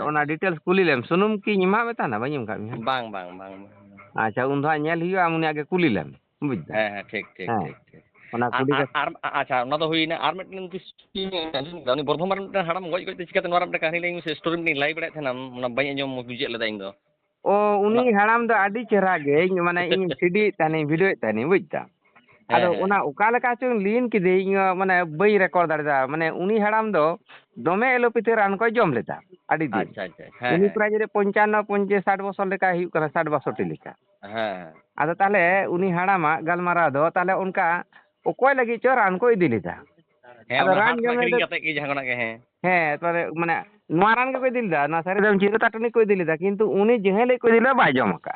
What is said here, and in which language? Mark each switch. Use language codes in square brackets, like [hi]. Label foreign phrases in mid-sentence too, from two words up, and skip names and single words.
[sat] ᱚᱱᱟ ᱰᱤᱴᱮᱞᱥ ᱠᱩᱞᱤ ᱞᱮᱢ ᱥᱩᱱᱩᱢ ᱠᱤᱧ ᱮᱢᱟᱜ ᱢᱮ ᱛᱟᱦᱮᱱᱟ ᱵᱟᱹᱧ ᱮᱢ ᱠᱟᱫ ᱢᱮᱭᱟ ᱵᱟᱝ ᱟᱪᱪᱷᱟ ᱩᱱ ᱫᱚ ᱦᱟᱸᱜ ᱧᱮᱞ ᱦᱩᱭᱩᱜᱼᱟ ᱟᱢ ᱩᱱᱤᱭᱟᱜ ᱜᱮ ᱠᱩᱞᱤ ᱞᱮᱢ ᱵᱩᱡ ᱫᱟᱢ ᱦᱮᱸ ᱴᱷᱤᱠ ᱦᱮᱸ ᱚᱱᱟ ᱠᱩᱞᱤ ᱠᱟᱛᱮ ᱟᱨ ᱟᱪᱪᱷᱟ ᱚᱱᱟ ᱫᱚ ᱦᱩᱭᱱᱟ ᱟᱨ ᱢᱤᱫᱴᱮᱱ ᱩᱱᱤ ᱵᱚᱨᱫᱷᱚᱢᱟᱱ ᱢᱤᱫᱴᱮᱱ ᱦᱟᱲᱟᱢ ᱜᱚᱡ ᱜᱚᱡ ᱛᱮ ᱪᱤᱠᱟᱹᱛᱮ ᱱᱚᱣᱟ ᱢᱤᱫᱴᱮᱱ ᱠᱟᱹᱦᱱᱤ ᱞᱟᱹᱭ ᱢᱮᱥᱮ ᱥᱴᱳᱨᱤ ᱢᱤᱫᱴᱤᱡ ᱞᱟᱹᱭ ᱵᱟᱲᱟᱭᱮᱫ ᱛᱟᱦᱮᱱᱟᱢ ᱚᱱᱟ ᱵᱟᱹᱧ ᱟᱸᱡᱚᱢ ᱵᱩᱡᱷᱟᱹᱣ ᱞᱮᱫᱟ ᱤᱧ ᱫᱚ ও ᱚᱱᱟ উনি হারাম ᱫᱚ ᱟᱹᱰᱤ ᱪᱮᱦᱨᱟ ᱜᱮ ᱢᱟᱱᱮ ᱤᱧ ᱥᱤᱰᱤᱭᱮᱫ ᱛᱟᱦᱮᱱᱤᱧ ᱵᱷᱤᱰᱤᱭᱳᱮᱫ ᱛᱟᱦᱮᱱᱤᱧ ᱵᱩᱡ ᱫᱟᱢ ᱟᱫᱚ ᱦᱮᱸ ᱚᱱᱟ ᱚᱠᱟ ᱞᱮᱠᱟ ᱪᱚᱝ ᱞᱤᱱ ᱠᱤᱫᱟᱹᱧ ᱤᱧ ᱢᱟᱱᱮ ᱵᱟᱹᱧ ᱨᱮᱠᱚᱨᱰ ᱫᱟᱲᱮᱭᱟᱫᱟ ᱢᱟᱱᱮ ᱩᱱᱤ ᱦᱟᱲᱟᱢ ᱫᱚ ᱫᱚᱢᱮ ᱮᱞᱳᱯᱮᱛᱷᱤ ᱨᱟᱱ ᱠᱚᱭ ᱡᱚᱢ ᱞᱮᱫᱟ ᱟᱹᱰᱤ ᱫᱤᱱ ᱟᱪᱪᱷᱟ ᱦᱮᱸ ᱩᱱᱤ ᱦᱮᱸ ᱯᱨᱟᱭ ᱡᱩᱫᱤ 55-60 [bn] বছর লেখা [sat] ᱦᱩᱭᱩᱜ ᱠᱟᱱᱟ 60-62 ᱞᱮᱠᱟ ᱦᱮᱸ ᱟᱫᱚ ᱛᱟᱦᱞᱮ ᱩᱱᱤ ᱦᱟᱲᱟᱢᱟᱜ ᱜᱟᱞᱢᱟᱨᱟᱣ ᱫᱚ ᱛᱟᱦᱞᱮ ᱚᱱᱠᱟ ᱚᱠᱚᱭ ᱞᱟᱹᱜᱤᱫ ᱪᱚ ᱨᱟᱱ ᱠᱚ ᱤᱫᱤ ᱞᱮᱫᱟ ᱦᱮᱸ ᱟᱫᱚ ᱚᱱᱟ ᱨᱟᱱ ᱦᱟᱴ ᱡᱚᱢ ᱠᱷᱚᱱᱟᱜ ᱞᱮᱫᱟ ᱠᱤᱨᱤᱧ ᱠᱟᱛᱮᱫ ᱜᱮ ᱡᱟᱦᱟᱸ ᱠᱷᱚᱱᱟᱜ ᱜᱮ ᱦᱮᱸ ᱦᱮᱸ ᱛᱟᱦᱞᱮ ᱢᱟᱱᱮ ᱱᱚᱣᱟ ᱨᱟᱱ ᱜᱮᱠᱚ ᱤᱫᱤ ᱞᱮᱫᱟ ᱱᱚᱣᱟ ᱥᱟᱹᱨᱤᱫᱚᱢ ᱪᱤᱨᱚᱛᱟ ᱴᱚᱱᱤᱠ ᱠᱚ ᱤᱫᱤ ᱞᱮᱫᱟ ᱠᱤᱱᱛᱩ ᱩᱱᱤ ᱡᱮᱦᱮᱞᱮ ᱠᱚ ᱤᱫᱤ ᱞᱮᱫᱟ ᱵᱟᱭ ᱡᱚᱢ ᱟᱠᱟᱫᱼᱟ